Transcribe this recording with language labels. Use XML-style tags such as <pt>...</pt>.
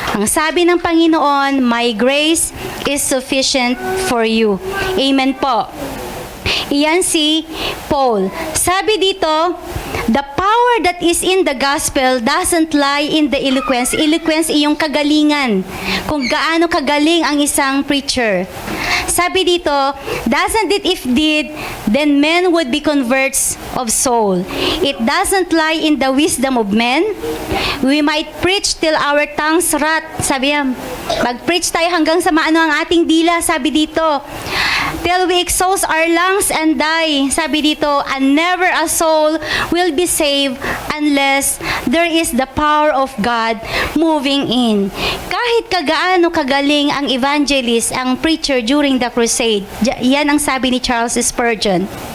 <tl>Ang sabi ng Panginoon,</tl> <en>my grace is sufficient for you.</en> <tl>Amen po. Iyan si Paul. Sabi dito,</tl> <en>the power that is in the gospel doesn't lie in the eloquence.</en> <tl>Eloquence ay yung kagalingan. Kung gaano kagaling ang isang preacher. Sabi dito,</tl> <en>doesn't it if did, then men would be converts of soul. It doesn't lie in the wisdom of men. We might preach till our tongues rot.</en> <tl>Sabi yan, mag-preach tayo hanggang sa maano ang ating dila, sabi dito.</tl> <en>Till we exhaust our lungs and die.</en> <tl>Sabi dito,</tl> <en>and never a soul will be saved unless there is the power of God moving in.</en> <tl>Kahit kagaano kagaling ang evangelist, ang preacher</tl> <en>during the crusade,</en> <tl>yan ang sabi ni Charles Spurgeon.</tl>